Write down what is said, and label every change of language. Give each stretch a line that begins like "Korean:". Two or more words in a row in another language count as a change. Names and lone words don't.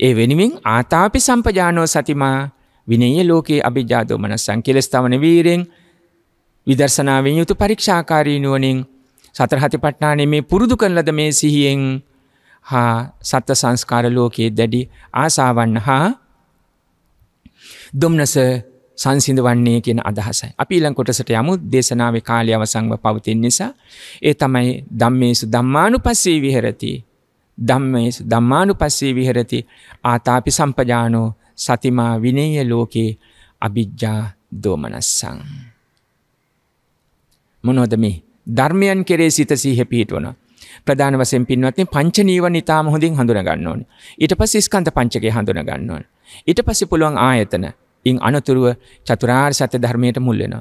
Sinhala: ඒ වෙනුවෙන්
Pali: ආතාපි සම්පජානෝ සතිමා විනේය ලෝකේ අභිජ්ජා දෝමනස්සං
Sinhala: කෙලස් තමන වීරෙන් විදර්ශනාවෙන් යුතු පරීක්ෂාකාරී නුවණින් සතර හතිපට්ඨානෙ මේ පුරුදු කරන ලද මේ සිහියෙන් හා සත්ත්ව සංස්කාර ලෝකයේ දැඩි ආසාවන් හා දුම්නස සංසිඳවන්නේ කියන අදහසයි. අපි ඊළඟ කොටසට යමු. දේශනාවේ කාලය අවසන්ව පවතින නිසා ඒ තමයි
Pali: ධම්මේසු ධම්මානුපස්සී විහෙරති. ධම්මේසු ධම්මානුපස්සී විහෙරති ආතාපි සම්පජානෝ සතිමා විනේය ලෝකේ අභිජ්ජා දෝමනස්සං.
Sinhala: මොනවද මේ? ධර්මයන් කෙරේ සිත සිහිය පිහිටවනවා. ප්‍රධාන වශයෙන් පින්වත්නි පංච නීවරණ ඊටාම හොඳින් හඳුනා ගන්න ඕනේ. ඊට පස්සේ ස්කන්ධ පංචකය හඳුනා ගන්න ඕනේ. ඊට පස්සේ පුළුවන් ආයතන ඉන් අනතුරුව චතුරාර්ය සත්‍ය ධර්මයට මුල් වෙනවා.